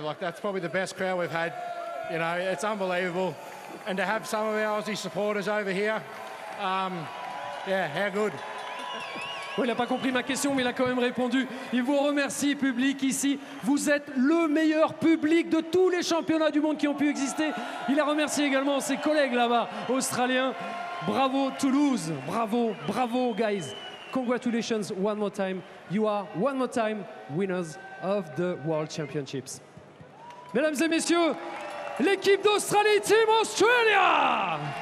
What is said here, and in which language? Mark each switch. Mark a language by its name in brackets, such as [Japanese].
[English] Like, that's probably the best crowd we've had. You know, it's unbelievable. And to have some of our Aussie supporters over here, yeah, how good. [French] Bon, il n'a pas compris ma question, mais il a quand même répondu. Il vous remercie, public, ici. Vous êtes le meilleur public de tous les championnats du monde qui ont pu exister. Il a remercié également ses collègues là-bas, australiens. Bravo Toulouse, bravo, [English] bravo guys. Congratulations one more time. You are one more time winners of the World Championships. [French] Mesdames et messieurs, l'équipe d'Australie, [English] Team Australia!